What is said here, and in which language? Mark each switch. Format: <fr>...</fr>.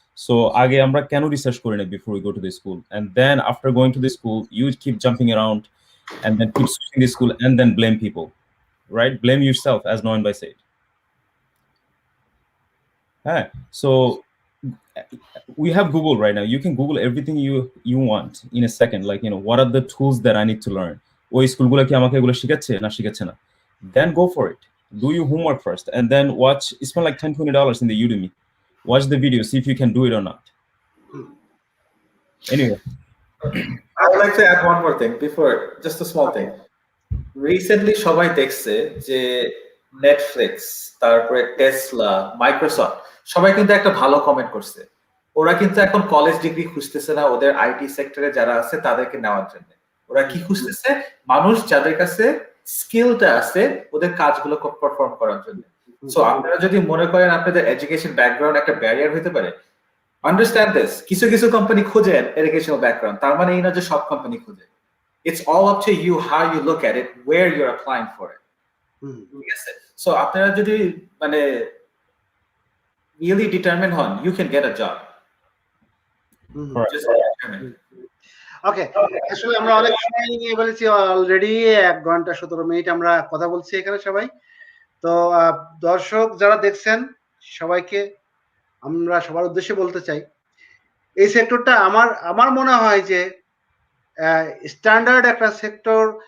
<en>So</en> <bn>আগে আমরা কেন রিসার্চ করি না</bn> <en>before we go to the school, and then after going to the school you keep jumping around and then keep switching the school and then blame people, right? Blame yourself, as Noan by said. So we have Google right now. You can Google everything you want in a second, like, you know, what are the tools that I need to learn?</en> <bn>ওই স্কুলগুলো কি আমাকে এগুলো শিখাচ্ছে না শিখাচ্ছে না?</bn> <en>Then go for it. Do your homework first and then watch. Spend like $10-20 in the Udemy. Watch the video, see if you can do it or not. Anyway, I would like to add one more thing before, just a small thing. Recently</en> <bn>সবাই দেখছে যে Netflix, তারপরে Tesla, Microsoft সবাই কিন্তু একটা ভালো comment করছে। ওরা কিন্তু এখন কলেজ ডিগ্রি খুঁজতেছে না ওদের আইটি সেক্টরে যারা আছে তাদেরকে নেওয়ার জন্য। ওরা কি খুঁজতেছে? মানুষ যাদের কাছে স্কিলটা আছে ওদের কাজগুলো পারফর্ম করার জন্য। সো আপনারা যদি মনে করেন আপনাদের এডুকেশন ব্যাকগ্রাউন্ড একটা ব্যারিয়ার হতে পারে,</bn> <en>Understand this.</en> <bn>কিছু কিছু কোম্পানি খোঁজে এডুকেশনাল ব্যাকগ্রাউন্ড, তার মানে এই না যে সব কোম্পানি খোঁজে।</bn> <en>It's all up to you how you look at it, where you're applying for it.</en> <bn>ঠিক আছে?</bn> <en>So</en> <bn>আপনারা যদি মানে</bn> <en>really determined</en> <bn>হন,</bn> <en>you can get a job. Just determined.</en> <bn>ওকে, আসলে আমরা অনেক সময় নিয়ে বলেছি, অলরেডি 1 ঘন্টা 17 মিনিট আমরা কথা বলছি এখানে সবাই। তো দর্শক যারা দেখছেন সবাইকে আমরা সবার উদ্দেশ্যে বলতে চাই, এই সেক্টরটা আমার মনে হয় যে স্ট্যান্ডার্ড একটা সেক্টর।</bn>